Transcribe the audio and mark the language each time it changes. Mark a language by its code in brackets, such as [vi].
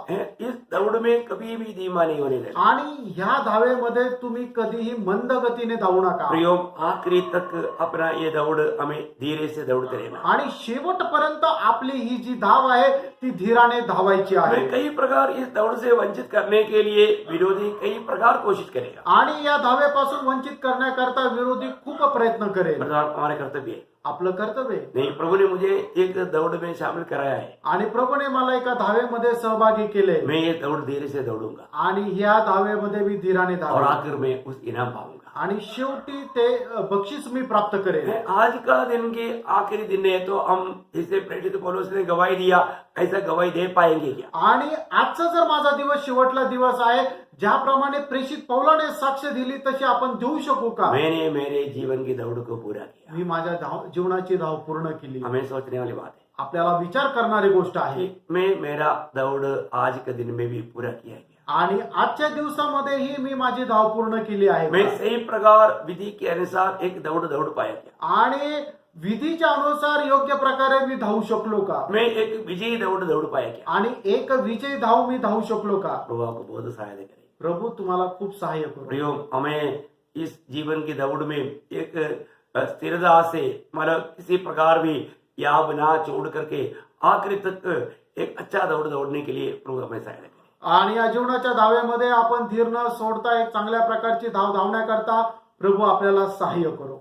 [hi] इस दौड़ में कभी भी धीमा नहीं होने देना। [mr] आणि ह्या धावेमध्ये तुम्ही कधीही मंद गतीने धावू नका. [hi] प्रियो, आखिरी तक अपना ये दौड़ हमें धीरे से दौड़ते रहना। [mr] आणि शेवटपर्यंत आपली ही जी धाव आहे ती धीराने धावायची आहे. [hi] हमें कई प्रकार इस दौड़ से वंचित करने के लिए विरोधी कई प्रकार कोशिश करेगा, [mr] आणि या धावेपासून वंचित करण्याकरता विरोधी खूप प्रयत्न करेल. [hi] मतलब हमारे कर्तव्य है। [mr] आपलं कर्तव्य आहे. [hi] नहीं, प्रभु ने मुझे एक दौड़ में शामिल कराया है, [mr] आणि प्रभूने मला एका धावेमध्ये सहभागी केले [hi] मैं ये दौड़ धीरे से दौड़ूंगा [mr] आणि ह्या धावेमध्ये मी धीराने [hi] और [mr] धावेन [hi] आखिर में उस इनाम पाऊंगा। [mr] आणि शेवटी ते बक्षीस मी प्राप्त करेन. [hi] आज का दिन के आखिरी दिन है, तो हम जिसे प्रेरित पौलुस ने गवाही दिया ऐसा गवाही दे पाएंगे क्या? [mr] आणि आजचा जर माझा दिवस शेवटला दिवस आहे, ज्याप्रमाणे प्रेषित पौलाने साक्ष दिली तशी आपण देऊ शकू का? [hi] मैंने मेरे जीवन की दौड़ को पूरा किया। [mr] मी माझ्या जीवनाची धाव पूर्ण केली. [hi] हमें सोचने वाली बात है [mr] आपल्याला विचार करणारी गोष्ट आहे. [hi] कि मैं मेरा दौड़ आज के दिन में भी पूरा किया गया। [mr] आणि आजच्या दिवसामध्येही मी माझी धाव पूर्ण केली आहे [hi] मैं [mr] का? [hi] सही प्रकार विधि के अनुसार एक दौड़ दौड़ पाया क्या? [mr] आणि विधीच्या अनुसार योग्य प्रकारे मी धावू शकलो का? [hi] मैं एक विजयी दौड़ दौड़ पाया क्या? [mr] आणि एक विजय धाव मी धावू शकलो का? [hi] प्रभु आपको बहुत सहायता करे। [mr] प्रभू तुम्हाला खूप सहाय्य करू. [hi] प्रियो, हमें इस जीवन की दौड़ में एक स्थिरता से, मतलब किसी प्रकार भी याब ना छोड़ करके आखिरी तक एक अच्छा दौड़ दौड़ने के लिए प्रभु हमें सहायता करे। [mr] आणि या जीवनाच्या धावेमध्ये आपण धीर न सोडता एक चांगल्या प्रकारची धाव धावण्याकरता प्रभू आपल्याला सहाय्य करो.